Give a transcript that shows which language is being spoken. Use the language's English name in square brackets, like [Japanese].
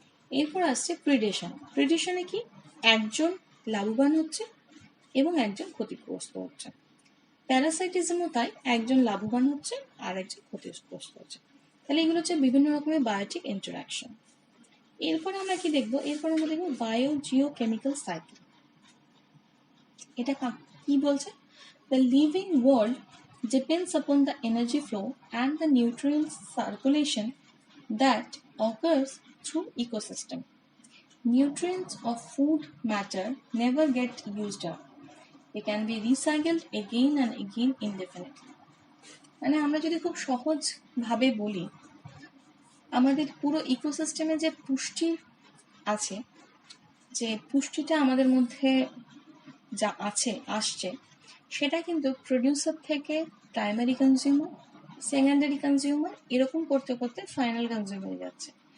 [Bangla] এরপর আসছে প্রিডেশন। প্রিডেশনে কি? একজন লাভবান হচ্ছে এবং একজন ক্ষতিগ্রস্ত হচ্ছে। প্যারাসাইটিজমও তাই, একজন লাভবান হচ্ছে আর একজন ক্ষতিগ্রস্ত হচ্ছে। তাহলে এগুলো হচ্ছে বিভিন্ন রকমের বায়োটিক ইন্টারাকশন। এরপর আমরা কি দেখবো? এরপর আমরা দেখবো বায়োজিওকেমিক্যাল সাইকেল। এটা কি বলছে? [English] The living world depends upon the energy flow and the nutrient circulation that occurs through ecosystem. Nutrients of food matter never get used up. They can be recycled again and again indefinitely. [Bangla] মানে আমরা যদি খুব সহজ ভাবে বলি, আমাদের পুরো ইকোসিস্টেমে যে পুষ্টি আছে, যে পুষ্টিটা আমাদের মধ্যে যা আসছে, সেটা কিন্তু প্রডিউসার থেকে প্রাইমারি কনজিউমার, সেকেন্ডারি কনজিউমার, এরকম করতে করতে ফাইনাল কনজিউমারে যাচ্ছে।